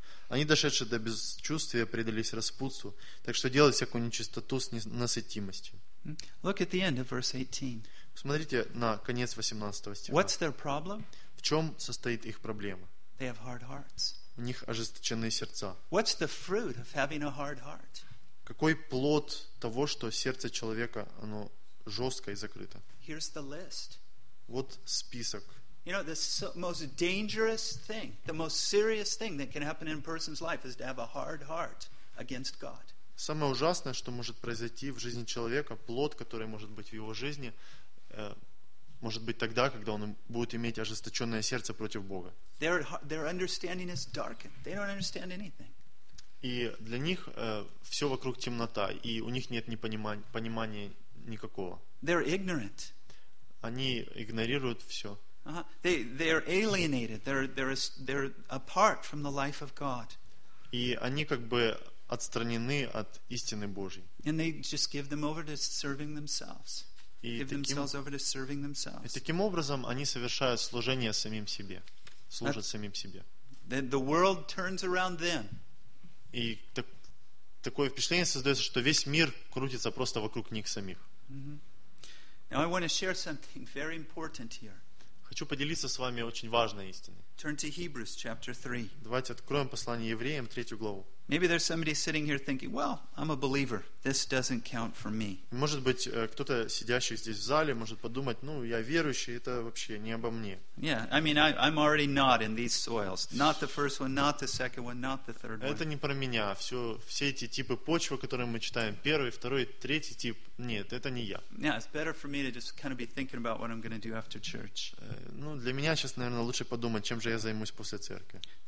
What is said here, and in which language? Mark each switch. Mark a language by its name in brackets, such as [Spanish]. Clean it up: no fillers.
[Russian] Они, дошедшие до бесчувствия, предались распутству, так что делать всякую нечистоту с ненасытимостью». [English] Look at the end of verse 18. [Russian] Посмотрите на конец 18 стиха. [English] What's their problem? [Russian] В чем состоит их проблема? [English] They have hard hearts. [Russian] У них ожесточенные сердца. [English] What's the fruit of having a hard heart? [Russian] Какой плод того, что сердце человека, оно жестко и закрыто? [English] Here's the list. [Russian] Вот список. [English] You know, the most dangerous thing, the most serious thing that can happen in a person's life is to have a hard heart against God. [Russian] Самое ужасное, что может произойти в жизни человека, плод, который может быть в его жизни, может быть тогда, когда он будет иметь ожесточенное сердце против Бога. [English] Their understanding is darkened. They don't understand anything. [Russian] И для них все вокруг темнота, и у них нет понимания никакого. [English] They're ignorant. [Russian] Они игнорируют все. [English] Uh-huh. They are alienated. They're apart from the life of God. [Russian] И они как бы отстранены от истины Божьей. [English] And they just give them over to serving themselves. [Russian] И таким образом они совершают служение самим себе, служат самим себе. [English] The world turns around them. [Russian] И такое впечатление создается, что весь мир крутится просто вокруг них самих. [English] Mm-hmm. Now I want to share something very important here. [Russian] Хочу поделиться с вами очень важной истиной. [English] Turn to Hebrews chapter 3. [Russian] Давайте откроем послание евреям, 3 главу. [English] Maybe there's somebody sitting here thinking, well, I'm a believer. This doesn't count for me. [Russian] Может быть, кто-то сидящий здесь в зале может подумать, ну, я верующий, это вообще не обо мне. [English] Yeah, I mean, I'm already not in these soils. Not the first one, not the second one, not the third one. [Russian] Это не про меня. Все эти типы почвы, которые мы читаем, первый, второй, третий тип, нет, это не я. [English] Yeah, it's better for me to just kind of be thinking about what I'm going to do after church. [Russian] Ну, для меня сейчас, наверное, лучше подумать, чем же я займусь после церкви.